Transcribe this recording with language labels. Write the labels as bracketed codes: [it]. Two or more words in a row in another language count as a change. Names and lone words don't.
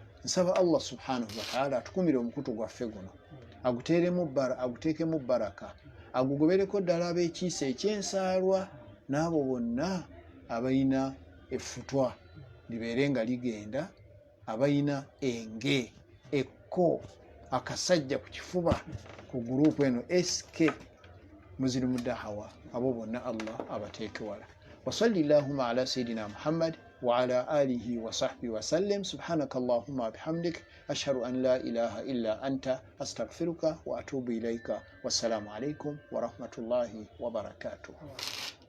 [lg] Nsaba [ar] الله سبحانه وتعالى [lg] atukumire omukutu gwaffe guno, aguteekemu baraka, agugobereko ddala ab'ekiisa eky'ensaalwa n'abo bonna abalina effutwa libeere nga ligenda, abalina enge ekko akasajja ku kifuba ku guruupu eno SK Muslim Dahawa, abo bonna Allah abateeke wala. [ar] وصلى الله على سيدنا محمد وعلى آله وصحبه وسلم. سبحانك اللهم وبحمدك أشهد أن لا إله إلا أنت أستغفرك وأتوب إليك. والسلام عليكم ورحمة الله وبركاته.